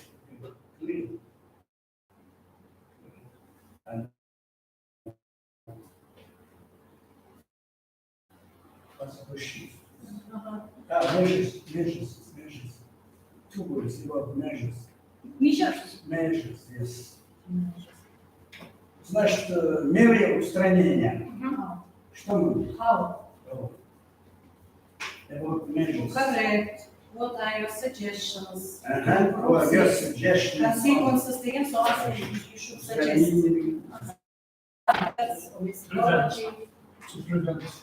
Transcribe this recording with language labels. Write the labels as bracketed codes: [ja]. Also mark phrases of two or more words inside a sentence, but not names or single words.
[en] Clear. And what's the sheet? Measures. Two words about measures. Measures, yes. [ru] Значит, мере устранения. Что мы? [en] How? About measures. Correct. What are your suggestions? What are your suggestions? Consequences, the answer you should suggest. That's methodology. To prevent